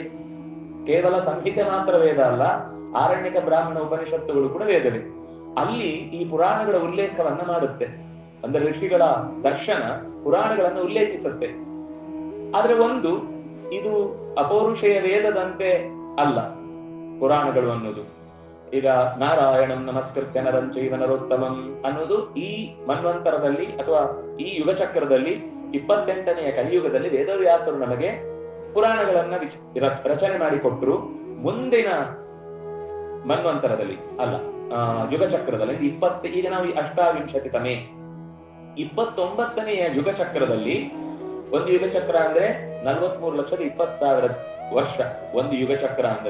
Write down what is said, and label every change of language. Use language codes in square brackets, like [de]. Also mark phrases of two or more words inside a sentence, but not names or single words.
[kn] ಕೇವಲ ಸಂಹಿತೆ ಮಾತ್ರ ವೇದ ಅಲ್ಲ, ಆರಣ್ಯಕ, ಬ್ರಾಹ್ಮಣ, ಉಪನಿಷತ್ತುಗಳು ಕೂಡ ವೇದವೇ. ಅಲ್ಲಿ ಈ ಪುರಾಣಗಳ ಉಲ್ಲೇಖವನ್ನ ಮಾಡುತ್ತೆ. ಅಂದ್ರೆ ಋಷಿಗಳ ದರ್ಶನ ಪುರಾಣಗಳನ್ನು ಉಲ್ಲೇಖಿಸುತ್ತೆ. ಆದ್ರೆ ಒಂದು ಇದು ಅಪೌರುಷೇಯ ವೇದದಂತೆ ಅಲ್ಲ ಪುರಾಣಗಳು ಅನ್ನೋದು. ಈಗ [sa] ನಾರಾಯಣಂ ನಮಸ್ಕೃತ್ಯ ನರಂ ಚೈವ ನರೋತ್ತಮಂ [kn] ಅನ್ನೋದು ಈ ಮನ್ವಂತರದಲ್ಲಿ ಅಥವಾ ಈ ಯುಗ ಚಕ್ರದಲ್ಲಿ 28ನೆಯ ಕಲಿಯುಗದಲ್ಲಿ ವೇದವ್ಯಾಸರು ನಮಗೆ ಪುರಾಣಗಳನ್ನ ರಚನೆ ಮಾಡಿಕೊಟ್ರು. ಮುಂದಿನ ಮನ್ವಂತರದಲ್ಲಿ ಅಲ್ಲ, ಯುಗ ಚಕ್ರದಲ್ಲಿ ಈಗ ನಾವು ಅಷ್ಟಾವಿಂಶತಿತಮೇ 29ನೆಯ ಯುಗ ಚಕ್ರದಲ್ಲಿ, ಒಂದು ಯುಗ ಚಕ್ರ ಅಂದ್ರೆ 43,20,000 ವರ್ಷ ಒಂದು ಯುಗ ಚಕ್ರ ಅಂದ್ರೆ.